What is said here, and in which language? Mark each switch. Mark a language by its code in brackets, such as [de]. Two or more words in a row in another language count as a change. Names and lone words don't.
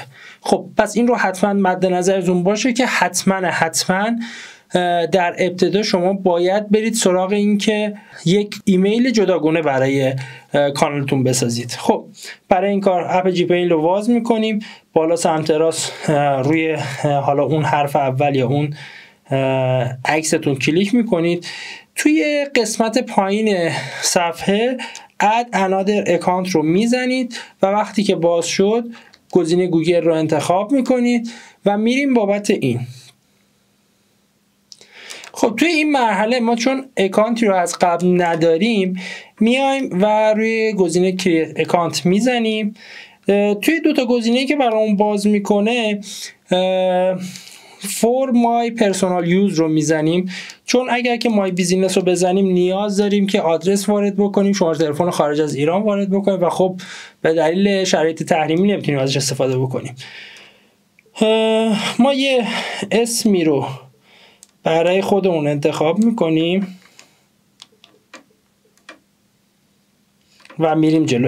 [fa] خب پس این رو حتما مد نظرتون باشه که حتما در ابتدا شما باید برید سراغ این که یک ایمیل جداگونه برای کانالتون بسازید. خب برای این کار اپ جیمیل رو باز میکنیم، بالا سمت راست روی حالا اون حرف اول یا اون عکستون کلیک میکنید. توی قسمت پایین صفحه [en] add another account [fa] رو میزنید و وقتی که باز شد گزینه گوگل رو انتخاب میکنید و میریم بابت این. خب توی این مرحله ما چون اکانتی رو از قبل نداریم میایم و روی گزینه [en] create account [fa] میزنیم. توی 2 تا گزینه‌ای که برامون باز میکنه [en] for my personal use [fa] رو میزنیم، چون اگر که [en] my business [fa] رو بزنیم نیاز داریم که آدرس وارد بکنیم، شماره تلفن خارج از ایران وارد بکنیم و خب به دلیل شرایط تحریمی نمیتونیم ازش استفاده بکنیم. ما یه اسمی رو برای خودمون انتخاب میکنیم و میریم جلو.